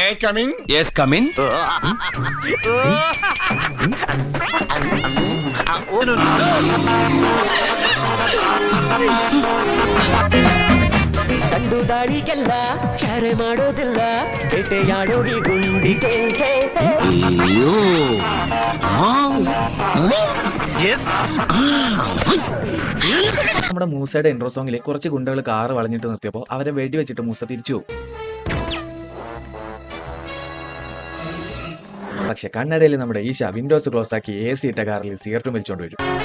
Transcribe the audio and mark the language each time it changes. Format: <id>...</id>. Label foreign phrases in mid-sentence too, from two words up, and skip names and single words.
<en>I come in? Yes, come in.</en> <kn>ಕಂಡು ದಾಳಿಗೆಲ್ಲ ಕ್ಯಾರೆ ಮಾಡೋದಿಲ್ಲ ಬೇಟೆಯಾಡೋಗಿ ಗುಂಡಿಗೆ</kn> <ml>അയ്യോ നമ്മുടെ മൂസയുടെ</ml> <en>intro song</en> <ml>കുറച്ച് ഗുണ്ടകൾ കാറ് വളഞ്ഞിട്ട് നിർത്തിയപ്പോൾ അവരെ വെടിവെച്ചിട്ട് മൂസ തിരിച്ചു പോകും. പക്ഷെ കണ്ണടയിൽ നമ്മുടെ ഈശ</ml> <en>windows close</en> <ml>ആക്കി AC ഇട്ട കാറിൽ സിഗരറ്റും വലിച്ചോണ്ട് വരും.</ml>